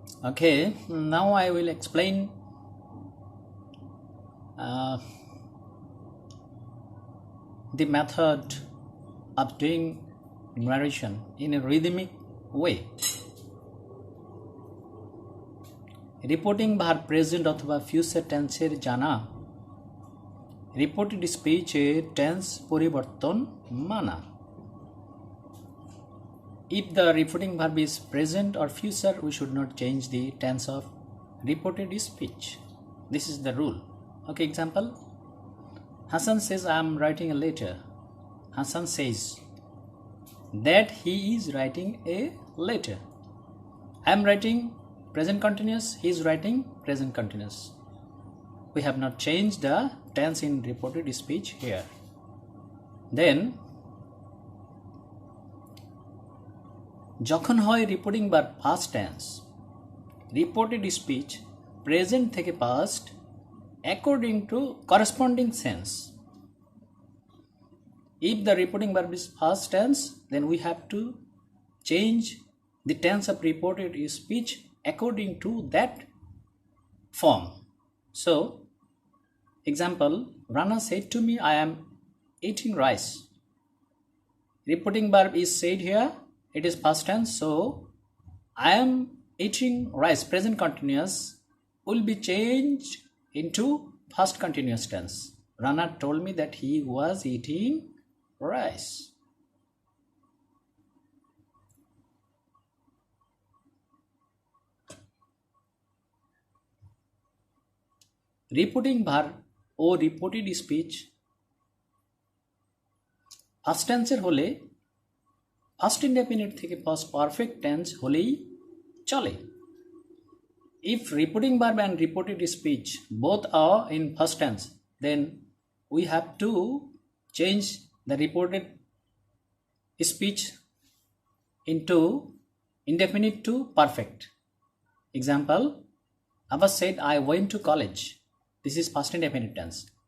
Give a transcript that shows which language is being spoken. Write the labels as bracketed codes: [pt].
[en] Okay, now I will explain the method of doing narration in a rhythmic way. [bn] Reporting ভার present অথবা future টেন্সের জানা, reported স্পিচের tense পরিবর্তন মানা। [en] If the reporting verb is present or future, we should not change the tense of reported speech. This is the rule. Okay, example. Hassan says, I am writing a letter. Hassan says that he is writing a letter. I am writing present continuous, he is writing present continuous. We have not changed the tense in reported speech here. Then [bn] যখন হয় reporting বার first tense, reported speech present থেকে past according to corresponding sense. [en] If the reporting verb is past tense, then we have to change the tense of reported speech according to that form. So, example, Rana said to me, I am eating rice. Reporting verb is said here, it is past tense, so I am eating rice, present continuous, will be changed into past continuous tense. Rana told me that he was eating rice. [bn] Reporting ভার ও reported speech first টেন্সের হলে first indefinite থেকে first perfect tense হলেই চলে। [en] If reporting verb and reported speech both are in first tense, then we have to change the reported speech into indefinite to perfect. Example, Ava said, I went to college. This is past indefinite tense.